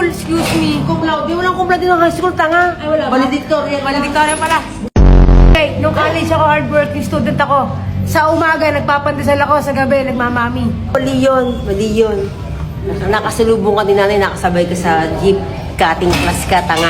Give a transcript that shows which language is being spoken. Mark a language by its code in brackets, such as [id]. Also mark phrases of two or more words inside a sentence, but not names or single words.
[en] excuse me. [la] Cum laude. [tl] Di walang [la] cum laude [tl] ng high school, tanga. Ay, wala ba? Valedictorian. Valedictorian pala. Okay, nung college ako, [en] hardworking student [tl] ako. Sa umaga, nagpapandesal ako. Sa gabi, nagmamami. Mali yun. Nakasalubong ka din nanay, nakasabay ka sa jeep. [en] Cutting class [tl] ka, tanga.